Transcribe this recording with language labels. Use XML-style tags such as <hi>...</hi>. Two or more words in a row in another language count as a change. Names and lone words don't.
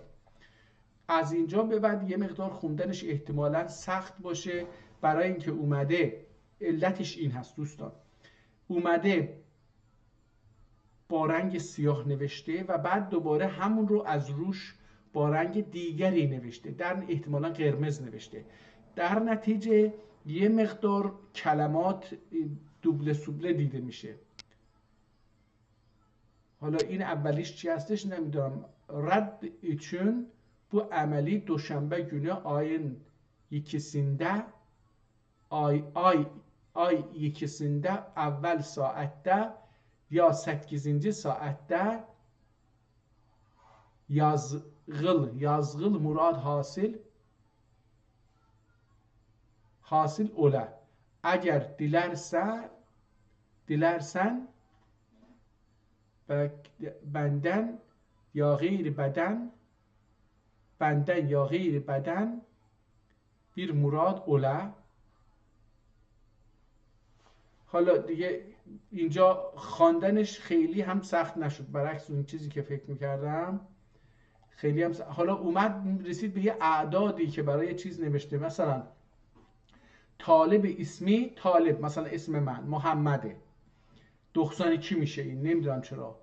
<fa>از اینجا به بعد یه مقدار خوندنش احتمالاً سخت باشه، برای اینکه اومده علتش این هست دوستان، اومده با رنگ سیاه نوشته و بعد دوباره همون رو از روش با رنگ دیگری نوشته، در احتمالاً قرمز نوشته. در نتیجه یه مقدار کلمات دوبله سوبله دیده میشه. حالا این اولیش چی هستش نمیدونم.</fa> <tr>رد için bu ameli دوشنبه günü ayın ikisinde ay ikisinde evvel saatte ya 8. saatte yazgıl murad hasil ola. Eğer dilersen benden ya gayri beden bir murad ola.</tr> <fa>حالا دیگه اینجا خواندنش خیلی هم سخت نشد، برعکس اون چیزی که فکر میکردم خیلی هم سخت. حالا اومد رسید به یه اعدادی که برای چیز نوشته، مثلا طالب اسمی، طالب مثلا اسم من محمده، 92 میشه این، نمیدونم چرا.</fa>